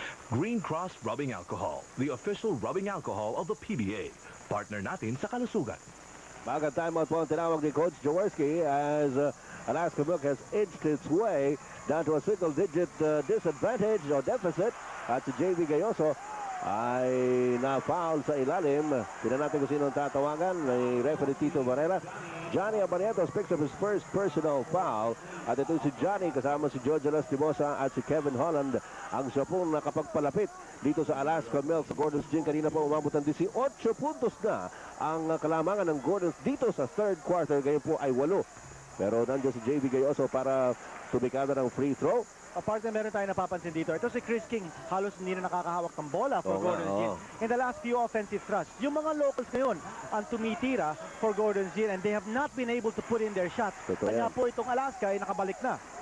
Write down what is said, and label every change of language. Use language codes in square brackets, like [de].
[en] Green Cross Rubbing Alcohol, the official rubbing alcohol of the PBA. [tl] Partner natin sa kalusugan. Bagang timeout po ang tinawag ni [en] Coach Jaworski as Alaska Milk has inched its way down to a single-digit disadvantage or deficit. [tl] At si JV Gayoso ay na-foul sa ilalim. Tignan natin kung sino ang tatawagan. [en] May referee Tito Barrera. Johnny Abarrientos picks up his first personal foul. [tl] At ito si Johnny kasama si Jojo Lastimosa at si Kevin Holland. Ang siya pong nakapagpalapit dito sa Alaska Milk. Gordon's Gin kanina po umabot ng 18 puntos na ang kalamangan ng Gordon's dito sa third quarter. Ngayon po ay 8. Pero nandiyan si JV Gayoso para tumikada ng free throw. Apart na meron tayo napapansin dito. Ito si Chris King, halos hindi na nakakahawak ng bola for Gordon's Gin. [en] In the last few offensive thrusts, [tl] yung mga locals ngayon ang tumitira [en] for Gordon's Gin and they have not been able to put in their shots. [tl] Kaya po itong Alaska ay nakabalik na.